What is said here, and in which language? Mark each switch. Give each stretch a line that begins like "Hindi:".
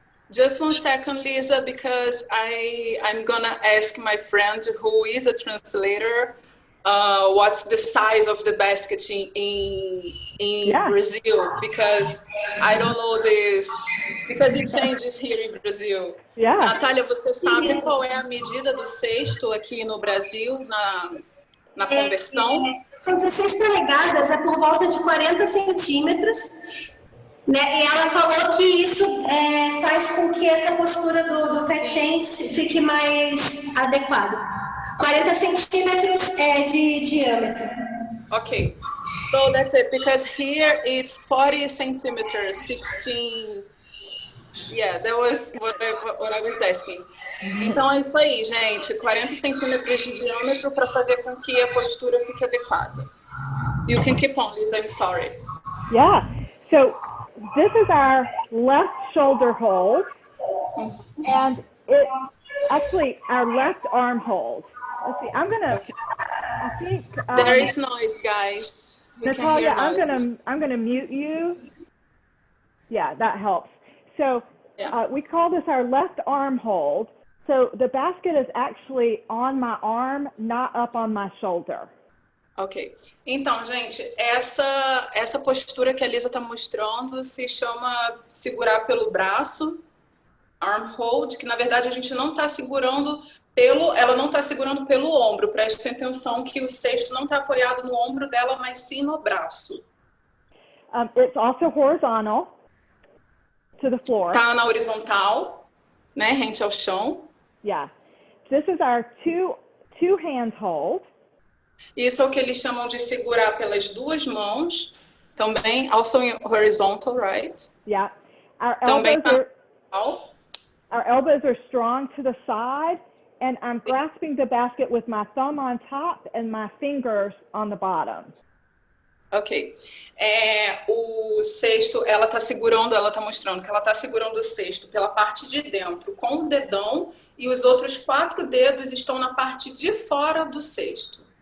English: Just one second, Lisa, because I'm gonna ask my friend who is a translator what's the size of the basket in Brazil, because I don't know this, because it changes here in Brazil.
Portuguese: Natália, você sabe qual é a medida do cesto aqui no Brasil, na conversão? São 16 polegadas, é por volta de 40 centímetros. Né? E ela falou que isso faz com que essa postura do fat change fique mais adequada. 40 centímetros de diâmetro.
English: Okay, so that's it, because here it's 40 centimeters, 16. Yeah, that was what I was asking.
Portuguese: Então é isso aí, gente, 40 centímetros de diâmetro para fazer com que a postura fique adequada.
English: You can keep on, Liz, I'm sorry. Yeah, so this is our left shoulder hold, and it actually our left arm hold. Let's see, I think there is noise, guys. Natalia, I'm gonna mute you. Yeah, that helps. So we call this our left arm hold. So the basket is actually on my arm, not up on my shoulder. Ok.
Portuguese: Então, gente, essa postura que a Lisa está mostrando se chama segurar pelo braço, arm hold, que na verdade a gente não está segurando ela não está segurando pelo ombro. Preste atenção que o cesto não está apoiado no ombro dela, mas sim no braço.
English: It's also horizontal to the floor.
Portuguese: Tá na horizontal, né, rente ao chão.
English: Yeah. This is our two hand hold.
Portuguese: Isso é o que eles chamam de segurar pelas duas mãos.
English: Também, also horizontal, right? Yeah.
Portuguese: Também
English: our elbows are strong to the side, and I'm grasping the basket with my thumb on top and my fingers on the bottom. Ok.
Portuguese: O cesto, ela tá mostrando que ela tá segurando o cesto pela parte de dentro com o dedão e os outros 4 dedos estão na parte de fora do cesto.